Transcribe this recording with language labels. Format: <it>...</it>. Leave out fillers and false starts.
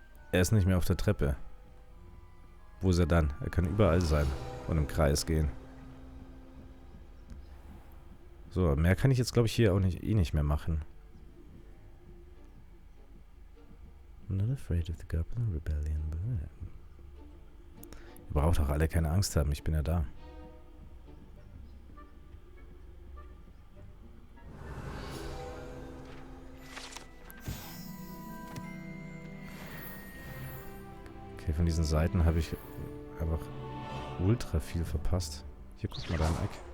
<de>Er ist nicht mehr auf der Treppe. Wo ist er dann? Er kann überall sein und im Kreis gehen. So, mehr kann ich jetzt, glaube ich, hier auch nicht mehr machen.</de> <en>I'm not afraid of the Goblin Rebellion.</en> <de>Ihr braucht auch alle keine Angst haben, ich bin ja da. Okay, von diesen Seiten habe ich einfach ultra viel verpasst. Hier, guck mal da im Eck.</de>